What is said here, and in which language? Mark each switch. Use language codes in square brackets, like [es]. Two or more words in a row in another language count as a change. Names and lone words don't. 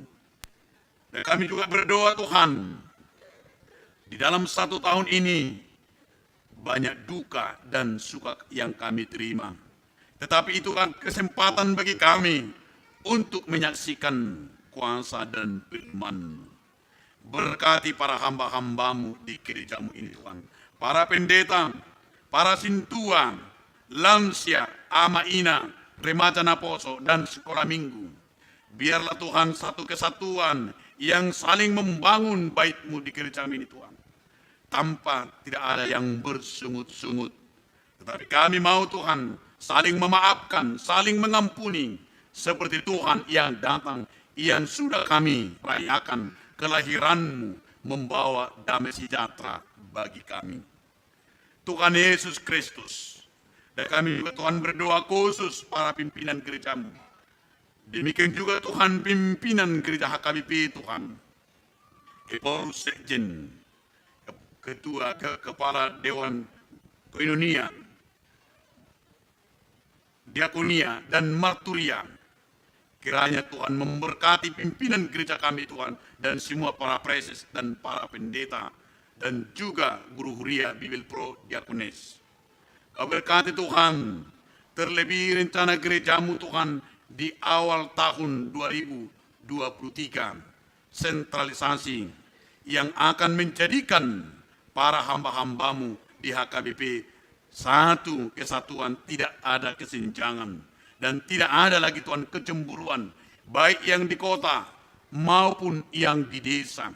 [id] Dan kami juga berdoa Tuhan, di dalam 1 tahun ini, banyak duka dan suka yang kami terima. Tetapi itu kan kesempatan bagi kami untuk menyaksikan kuasa dan firman. Berkati para hamba-hamba-Mu di gereja-Mu ini Tuhan. Para pendeta, para sintua, lansia, [bbc] ama ina, [id] remaja naposo, dan sekolah minggu. Biarlah Tuhan satu kesatuan yang saling membangun bait-Mu di gereja-Mu ini Tuhan. Tanpa tidak ada yang bersungut-sungut. Tetapi kami mau Tuhan saling memaafkan, saling mengampuni. Seperti Tuhan yang datang, yang sudah kami rayakan kelahiran-Mu, membawa damai sejahtera bagi kami. Tuhan Yesus Kristus. Dan kami juga Tuhan berdoa khusus para pimpinan gereja-Mu. Demikian juga Tuhan pimpinan gereja HKBP Tuhan. Kepolus Sekjen, Ketua Kepala Dewan Koinonia, Diakonia, dan Marturia. Kiranya Tuhan memberkati pimpinan gereja kami Tuhan, dan semua para preses dan para pendeta, dan juga [bbc] guru huria [id] Bibil Pro Diakones. Kau berkati Tuhan, terlebih rencana gereja-Mu Tuhan di awal tahun 2023, sentralisasi yang akan menjadikan para hamba-hamba-Mu di HKBP satu kesatuan, tidak ada kesenjangan, dan tidak ada lagi Tuhan kecemburuan, baik yang di kota maupun yang di desa.